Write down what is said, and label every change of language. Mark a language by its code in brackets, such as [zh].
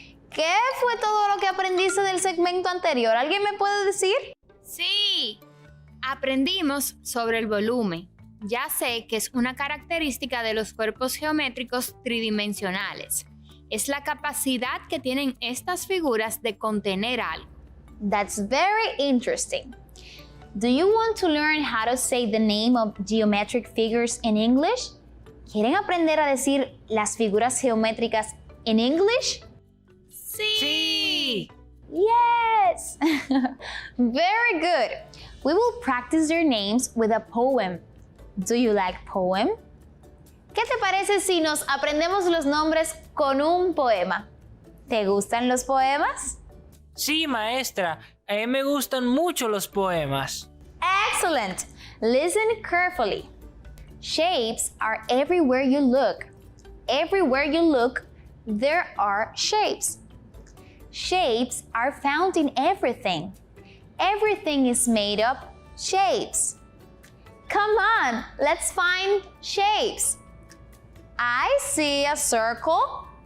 [es] ¿Qué fue todo lo que aprendiste del segmento anterior? ¿Alguien me puede decir? Sí, aprendimos sobre el volumen. Ya sé que es una característica de los cuerpos geométricos tridimensionales. Es la capacidad que tienen estas figuras de contener algo. [en] That's very interesting. Do you want to learn how to say the name of geometric figures in English? [es] ¿Quieren aprender a decir las figuras geométricas en English? Sí. [en] Yes! Very good. We will practice their names with a poem. Do you like poem? [es] ¿Qué te parece si nos aprendemos los nombres con un poema? ¿Te gustan los poemas? Sí, maestra. A mí me gustan mucho los poemas. [en] Excellent! Listen carefully. Shapes are everywhere you look. Everywhere you look, there are shapes. Shapes are found in everything. Everything is made of shapes. Come on, let's find shapes. I see a circle.